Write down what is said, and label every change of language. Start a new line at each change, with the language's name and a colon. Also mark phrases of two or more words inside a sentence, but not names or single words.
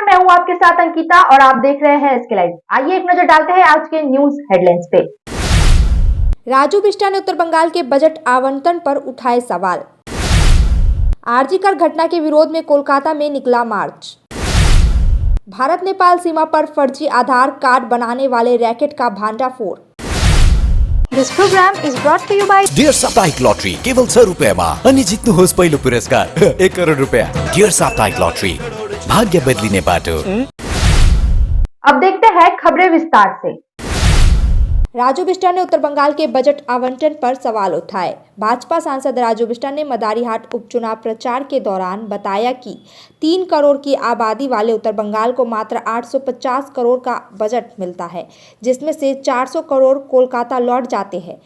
Hindi: आपके साथ अंकिता और आप देख रहे हैं एसके लाइव। आइए एक नजर डालते हैं आज के
English: news headlines
Hindi: पे। राजू बिष्टा ने उत्तर बंगाल के बजट आवंटन पर उठाए सवाल। आरजीकर घटना के विरोध में कोलकाता में निकला मार्च। भारत नेपाल सीमा पर फर्जी आधार कार्ड बनाने वाले रैकेट का भांडाफोड़।
English: This program is brought to you by
Nepali: डियर साप्ताहिक लॉटरी केवल 100 रुपैयाँमा अनि जित्नुहोस् पहिलो पुरस्कार 1 करोड रुपैयाँ। डियर साप्ताहिक लॉटरी, भाग्य बदलिने बाटो।
Hindi: अब देखते हैं खबरें विस्तार से। राजू बिष्टा ने उत्तर बंगाल के बजट आवंटन पर सवाल उठाए। भाजपा सांसद राजू बिष्टा ने मदारीहाट उपचुनाव प्रचार के दौरान बताया कि 3 करोड़ की आबादी वाले उत्तर बंगाल को मात्र 850 करोड़ का बजट मिलता है, जिसमें से 400 करोड़ कोलकाता लौट जाते हैं।